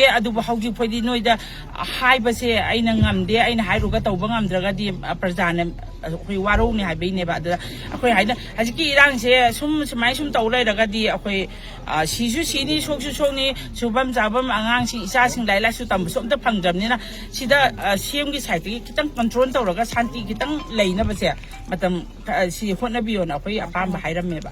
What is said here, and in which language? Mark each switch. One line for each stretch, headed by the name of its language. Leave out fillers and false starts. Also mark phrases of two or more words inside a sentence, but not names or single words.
Manipuri: adubu hauji phodi noida haiba se aina ngamde aina hairuga tawba ngamdraga di prajana akhoi waro ni haibe ba da akhoi haina hajiki irang se sumai sum tawlai raga di akhoi sisu sini soksu sokni subam jabam angang sing isa sing laila su tam som ta phangjam ni na sida semgi side ki kitang control tawraga santi kitang leina ba se matam si hotna biyo na akhoi apam ba hairam me ba